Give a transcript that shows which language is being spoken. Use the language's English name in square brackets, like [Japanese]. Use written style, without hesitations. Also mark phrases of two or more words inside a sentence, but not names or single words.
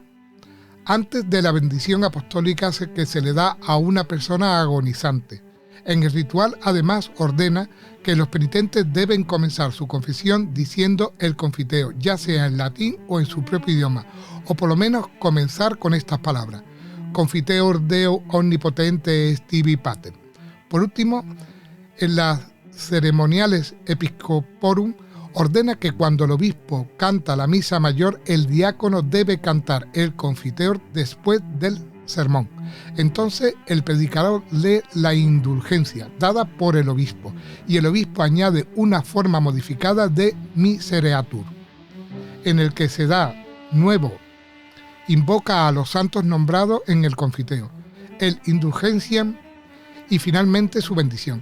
[Spanish] Antes de la bendición apostólica que se le da a una persona agonizante. En el ritual, además, ordena que los penitentes deben comenzar su confesión diciendo el confiteo, ya sea en latín o en su propio idioma, o por lo menos comenzar con estas palabras: [Latin] Confiteor Deo omnipotente est tibi pater. [Spanish] Por último, en las ceremoniales Episcoporum ordena que cuando el obispo canta la misa mayor, el diácono debe cantar el confiteor después del sermón. Entonces el predicador lee la indulgencia dada por el obispo y el obispo añade una forma modificada de misereatur, en el que se da nuevo, invoca a los santos nombrados en el confiteo, el indulgenciam y finalmente su bendición.